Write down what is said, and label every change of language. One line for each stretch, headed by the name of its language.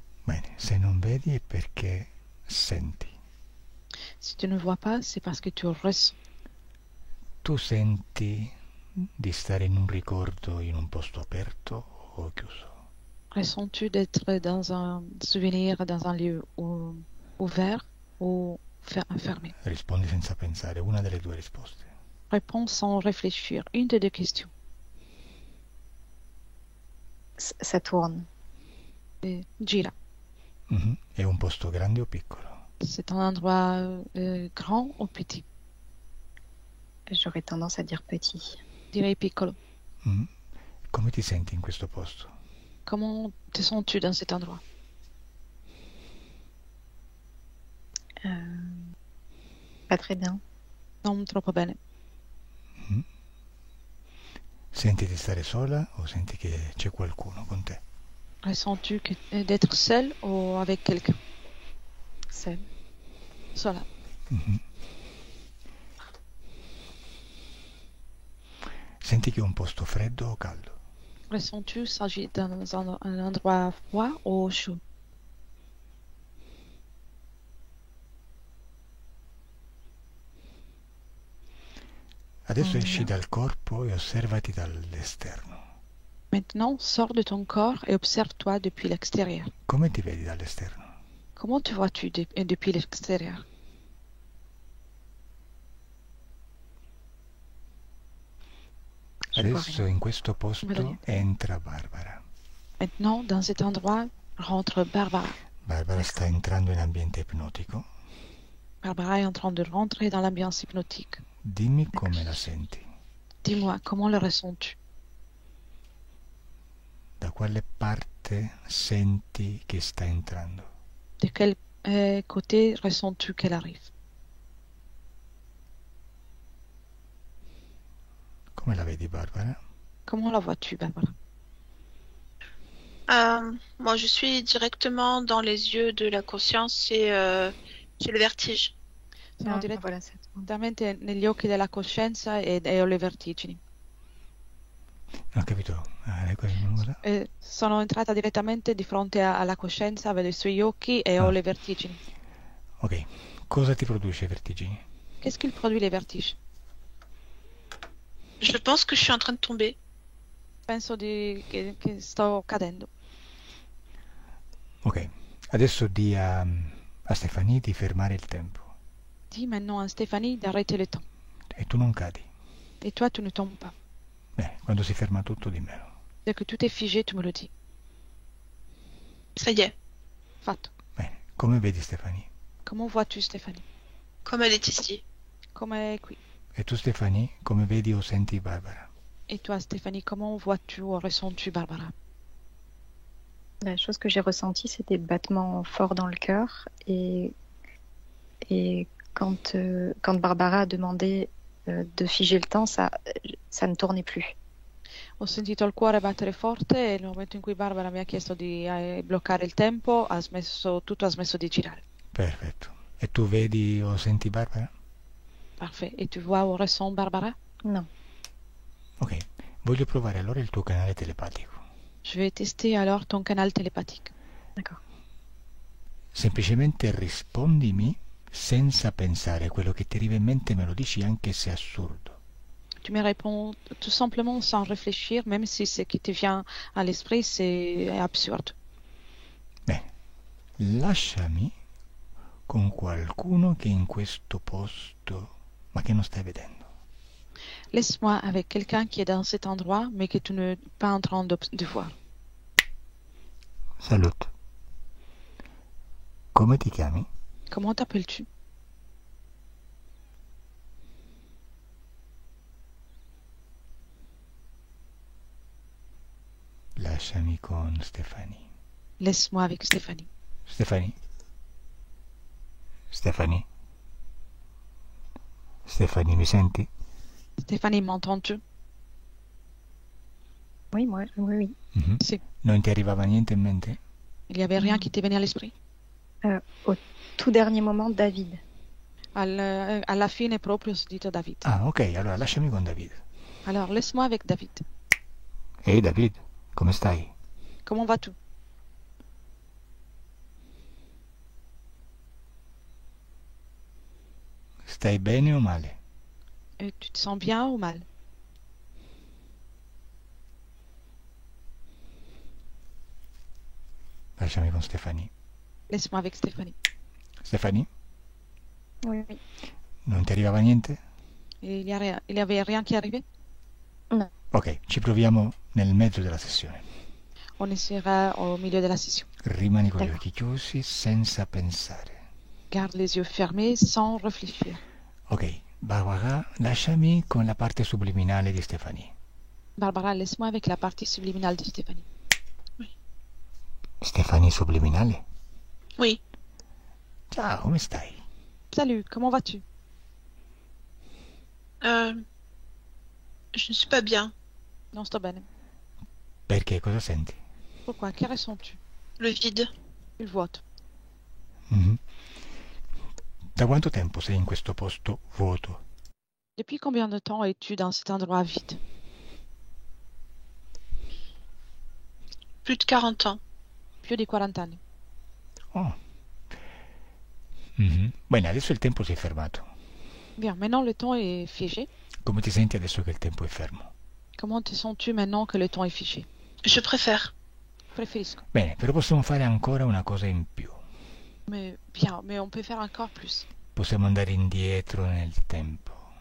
Italian: Bene, se non vedi è perché senti.
French: Si tu ne vois pas, c'est parce que tu ressens.
Italian: Tu senti di stare in un ricordo in un posto aperto o chiuso?
French: Ressens-tu d'être dans un souvenir, dans un lieu ouvert ou fermé?
Italian: Rispondi senza pensare, una delle due risposte.
French: Réponds sans réfléchir. Une des deux questions. Ça tourne.
Italian: Gira. Mhm. È un posto grande o piccolo?
French: C'est un endroit grand ou petit? J'aurais tendance à dire petit.
Italian: Direi piccolo. Mhm. Come ti senti in questo posto?
French: Comment te sens-tu dans cet endroit? Pas très bien.
Italian: Non troppo bene. Mhm. Senti di stare sola o senti che c'è qualcuno con te?
French: Ressens-tu d'être seul ou avec quelqu'un? Seul.
Italian: Sola. Mhm. Senti che è un posto freddo o caldo?
French: Ressens-tu s'agit dans un endroit froid ou chaud?
Italian: Adesso esci dal corpo e osservati dall'esterno.
French: Maintenant, sors de ton corps et observe-toi depuis l'extérieur.
Italian: Come ti vedi dall'esterno?
French: Comment te vois-tu depuis l'extérieur?
Italian: Adesso in questo posto Vedo entra Barbara.
French: Maintenant, dans cet endroit, rentre Barbara.
Italian: Barbara sta entrando in ambiente ipnotico.
French: Barbara est en train de rentrer dans l'ambiance hypnotique.
Italian: Dimmi come la senti.
French: Dis-moi, comment le ressens-tu?
Italian: Da quale parte senti che sta entrando?
French: De quel côté ressens-tu qu'elle arrive?
Italian: Come la vedi, Barbara?
French: Comment la vois-tu, Barbara? Moi, je suis directement dans les yeux de la conscience et j'ai le vertige.
Italian: Sono
French: Voilà, c'est tout.
Italian: direttamente negli occhi della coscienza e ho le vertigini. Non ho capito. Cosa? Sono entrata direttamente di fronte alla coscienza, vedo i suoi occhi e ho le vertigini. Ok, cosa ti produce i vertigini?
French: Qu'est-ce qu'il produit les vertiges? Je pense que je suis en train de tomber.
Italian: Penso che sto cadendo. Ok, adesso di a Stefanie di fermare il tempo.
French: Dis maintenant à Stéphanie d'arrêter le temps.
Italian: E tu non cadi.
French: Et toi, tu ne tombes pas.
Italian: Bene, quando si ferma tutto dimmelo.
French: Dès que tout est figé, tu me le dis. Ça y est,
Italian: Fatto. Bene, come vedi Stefanie?
French: Comment vois-tu Stéphanie? comme elle est ici.
Italian: Come è qui? E tu Stefanie, come vedi o senti Barbara?
French: Et toi Stéphanie, comment vois-tu ou ressens-tu Barbara? La chose que j'ai ressentie, c'est des battements forts dans le cœur. Et quand Barbara a demandé de figer le temps, ça ne tournait plus.
Italian: Ho sentito il cuore battere forte e nel momento in cui Barbara mi ha chiesto di bloccare il tempo, tutto ha smesso di girare. Perfetto. E tu vedi o senti Barbara?
French: Parfait. Et tu vois ou ressens Barbara? Non.
Italian: Ok, voglio provare allora il tuo canale telepatico.
French: Je vais tester alors ton canal télépathique. D'accord.
Italian: Semplicemente rispondimi senza pensare, quello che ti arriva in mente me lo dici anche se è assurdo.
French: Tu me réponds tout simplement sans réfléchir, même si ce qui te vient à l'esprit c'est absurde.
Italian: lasciami con qualcuno che è in questo posto, ma che non stai vedendo.
French: Laisse-moi avec quelqu'un qui est dans cet endroit, mais que tu n'es pas en train de voir. Salut.
Italian: Come ti chiami?
French: Comment t'appelles-tu?
Italian: Lasciami con Stefani.
French: Laisse-moi avec Stéphanie.
Italian: Stefani? Stefani? Stefani, mi senti?
French: Stéphanie, m'entends-tu? Oui, oui. Mhm.
Italian: Sì. Non ti arrivava niente in mente?
French: Il n'y avait rien qui t'est venu à l'esprit? Au tout dernier moment, David.
Italian: Alla fine proprio ho sentito David. Ah, ok, allora lasciami con David.
French: Alors, laisse-moi avec David.
Italian: Ehi David, come stai?
French: Comment vas-tu?
Italian: Stai bene o male?
French: Tu te sens bien ou mal?
Italian: Lasciami con Stefani.
French: Laisse-moi avec Stéphanie.
Italian: Stefani,
French: Oui.
Italian: non ti arrivava niente?
French: Il y avait rien qui arrivait?
Italian: Ok, ci proviamo nel mezzo della sessione.
French: On essaiera au milieu de la session.
Italian: Rimani con gli Ecco. occhi chiusi senza pensare.
French: Garde les yeux fermés sans réfléchir.
Italian: Ok, Barbara, lasciami con la parte subliminale di Stefani.
French: Barbara, laisse-moi avec la partie subliminale de Stéphanie.
Italian: Stefani subliminale?
French: Oui.
Italian: Ciao, come stai?
French: Salut, comment vas-tu? Je ne suis pas bien.
Italian: Non, sto bene. Perché? Cosa senti?
French: Pourquoi?
Italian: Che
French: ressens-tu? Le vide.
Italian: Il vuoto. Mhm. Da quanto tempo sei in questo posto vuoto?
French: Depuis combien de temps es-tu dans cet endroit vide? Plus de 40 ans.
Italian: Più di 40 anni. Oh. Mhm. Bene, adesso il tempo si è fermato.
French: Bien, maintenant le temps est figé.
Italian: Come ti senti adesso che il tempo è fermo?
French: Comment te sens-tu maintenant que le temps est figé? Je préfère.
Italian: Preferisco. Bene, però possiamo fare ancora una cosa in più.
French: Mais bien, mais on peut faire encore plus.
Italian: Possiamo andare indietro nel tempo.